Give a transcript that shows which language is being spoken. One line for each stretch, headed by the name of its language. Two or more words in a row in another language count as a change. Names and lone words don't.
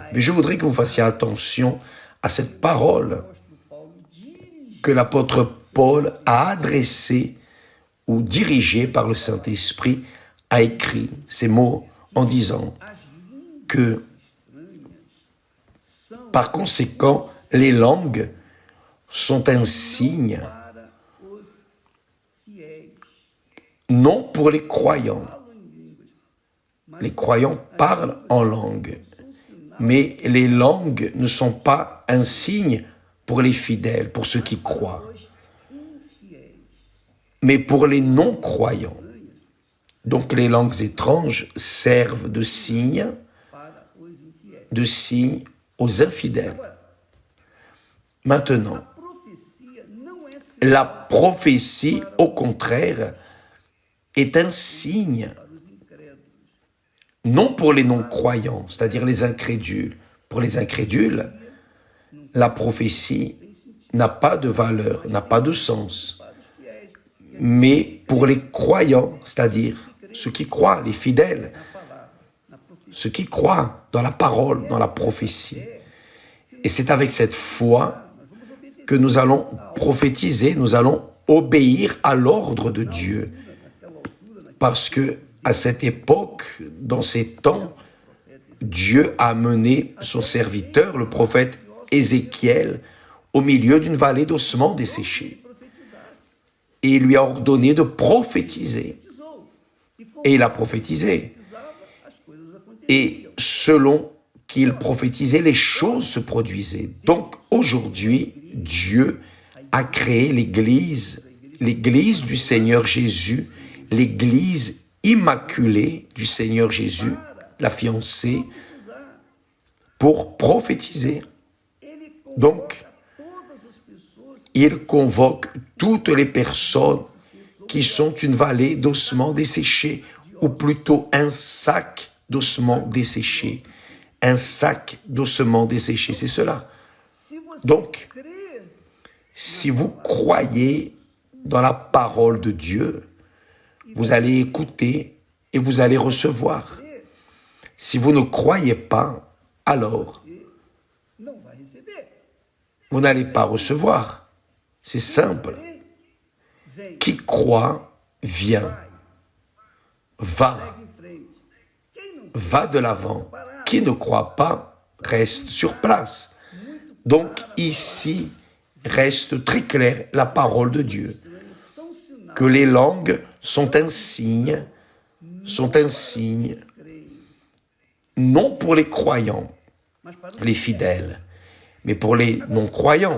French: Mais je voudrais que vous fassiez attention à cette parole que l'apôtre Paul a adressée ou dirigée par le Saint-Esprit, a écrit ces mots en disant que, par conséquent, les langues sont un signe,
Portuguese: para os fiéis.
French: non pour les croyants.
Portuguese: Falam em línguas,
French: Les croyants parlent en langue, mais les langues ne sont pas un signe pour les fidèles, pour ceux qui croient,
Portuguese: os infiéis.
French: mais pour les non-croyants. Donc les langues étranges servent de signe
Portuguese: Para os infiéis.
French: aux infidèles. Maintenant,
Portuguese: A profecia não é
French: la prophétie, au contraire, est un signe,
Portuguese: para os incrédulos.
French: non pour les non-croyants, c'est-à-dire les incrédules. Pour les incrédules, la prophétie n'a pas de valeur, n'a pas de sens.
Portuguese: Para os fiéis,
French: Mais pour les croyants, c'est-à-dire ceux qui croient, les fidèles,
Portuguese: na palavra, na profecia.
French: ceux qui croient dans la parole, dans la prophétie. Et c'est avec cette foi que nous allons prophétiser, nous allons obéir à l'ordre de Dieu. Parce que à cette époque, dans ces temps, Dieu a mené son serviteur, le prophète Ézéchiel, au milieu d'une vallée d'ossements desséchés. Et il lui a ordonné de prophétiser. Et il a prophétisé.
Portuguese: As coisas aconteciam.
French: Et selon qu'il prophétisait, les choses se produisaient. Donc aujourd'hui, Dieu a créé l'Église du Seigneur Jésus, l'Église immaculée du Seigneur Jésus, la fiancée, pour prophétiser.
Portuguese: Ele
French: Donc,
Portuguese: todas as pessoas
French: il convoque toutes les personnes qui sont une vallée d'ossements desséchés, ou plutôt un sac d'ossements desséchés. Un sac d'ossements desséchés, c'est cela.
Portuguese: se você
French: Donc,
Portuguese: crê
French: si vous croyez dans la parole de Dieu, vous allez écouter et vous allez recevoir. Si vous ne croyez pas, alors
Portuguese: não vai receber.
French: vous n'allez pas recevoir. C'est simple.
Portuguese: Vem,
French: Qui croit, vient, va.
Portuguese: segue em frente.
French: va de l'avant. Qui ne croit pas reste sur place. Donc ici reste très clair la parole de Dieu, que les langues sont un signe, non pour les croyants, les fidèles, mais pour les non-croyants.